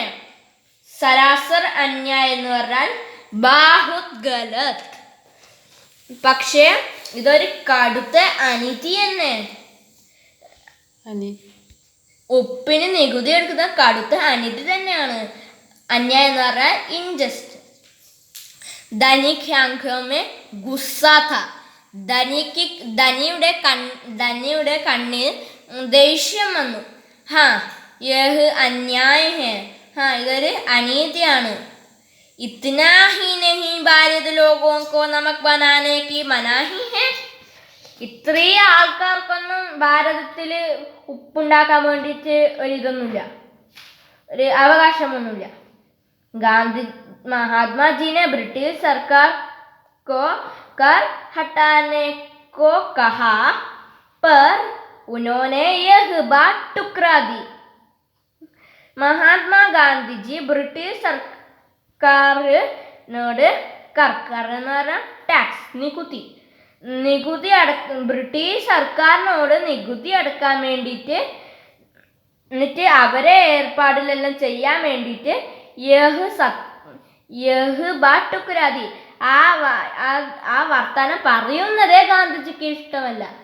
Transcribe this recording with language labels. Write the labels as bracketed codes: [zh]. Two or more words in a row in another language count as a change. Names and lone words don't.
[hi] सरासर अन्याय [ml] എന്ന് പറഞ്ഞാൽ [hi] बहुत गलत. [ml] പക്ഷേ ഇതൊരു കടുത്ത അനീതി തന്നെ. ഉപ്പിന് നികുതി എടുക്കുന്ന കടുത്ത അനീതി തന്നെയാണ്. അന്യായം എന്ന് പറഞ്ഞാൽ ഇൻജസ്റ്റ്. [hi] धनी की आंखों में गुस्सा था. [ml] ധനിയുടെ കണ്ണിൽ ദേഷ്യം വന്നു. [hi] यह अन्याय है. [ml] ഇതൊരു അനീതിയാണ്. [hi] इतना ही नहीं भारत लोगों को नमक बनाने की मनाही है. [ml] ഇത്രയും ആൾക്കാർക്കൊന്നും ഭാരതത്തിൽ ഉപ്പുണ്ടാക്കാൻ വേണ്ടിയിട്ട് ഒരിതൊന്നുമില്ല, ഒരു അവകാശമൊന്നുമില്ല. [hi] महात्मा जी ने ब्रिटिश सरकार को कर हटाने को कहा, पर उन्होंने यह बात ठुकरा दी. [ml] महात्मा गांधी जी ബ്രിട്ടീഷ് സർക്കാരിനോട് എന്ന് പറഞ്ഞാൽ ടാക്സ്, ബ്രിട്ടീഷ് സർക്കാരിനോട് നികുതി അടക്കാൻ വേണ്ടിയിട്ട്, എന്നിട്ട് അവരെ ഏർപ്പാടിലെല്ലാം ചെയ്യാൻ വേണ്ടിയിട്ട് [hi] यह बात ठुकरा दी, [ml] ആ വർത്താനം പറയുന്നതേ ഗാന്ധിജിക്ക് ഇഷ്ടമല്ല.